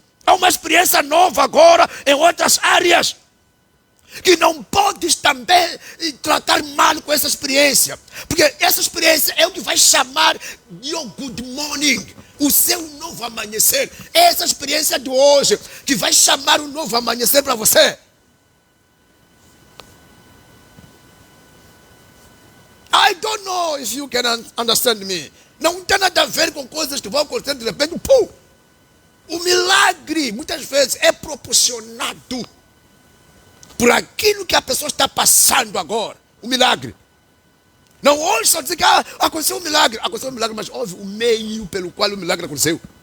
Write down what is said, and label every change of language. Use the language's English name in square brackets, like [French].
[Portuguese] Há uma experiência nova agora em outras áreas, que não podes também tratar mal com essa experiência, porque essa experiência é o que vai chamar [English] your good morning, [Portuguese] o seu novo amanhecer. É essa experiência de hoje que vai chamar um novo amanhecer para você. [English] I don't know if you can understand me. [Portuguese] Não tem nada a ver com coisas que vão acontecer de repente. Pum! O milagre, muitas vezes, é proporcionado por aquilo que a pessoa está passando agora. O milagre. Não hoje só dizer que aconteceu um milagre. Aconteceu um milagre, mas houve o meio pelo qual o milagre aconteceu.